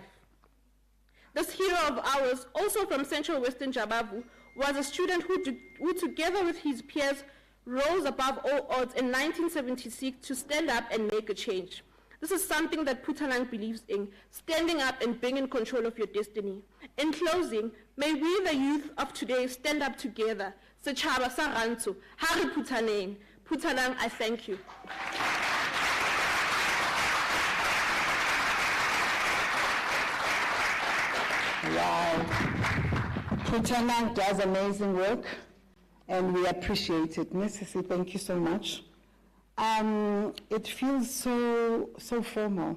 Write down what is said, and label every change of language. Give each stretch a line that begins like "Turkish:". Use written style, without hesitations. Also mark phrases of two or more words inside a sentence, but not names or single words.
English: This hero of ours, also from Central Western Jabavu, was a student who together with his peers rose above all odds in 1976 to stand up and make a change. This is something that Putalang believes in, standing up and being in control of your destiny. In closing, may we, the youth of today, stand up together.
Southern Sotho: Setjhaba sa rantsho, ha re phuthaneng.
English: Putalang, I thank you. Wow. Putalang does amazing work, and we appreciate it. Mrs. Thank you so much. It feels so formal.